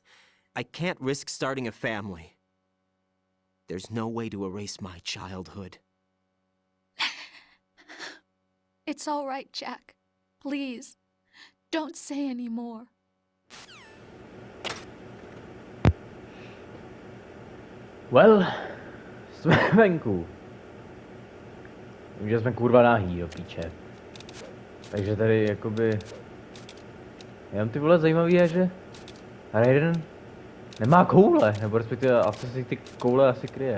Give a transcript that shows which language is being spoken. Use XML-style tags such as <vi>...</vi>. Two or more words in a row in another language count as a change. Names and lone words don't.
<en>I can't risk starting a family. There's no way to erase my childhood. It's all right, Jack. Please, don't say any more. Well,</en> <cs>jsme venku. Vím, že jsme kurva nahý, do píče. Takže tady jakoby... Jenom ty vole zajímavý je, že Raiden nemá koule, nebo respektive asi si ty koule asi kryje.</cs>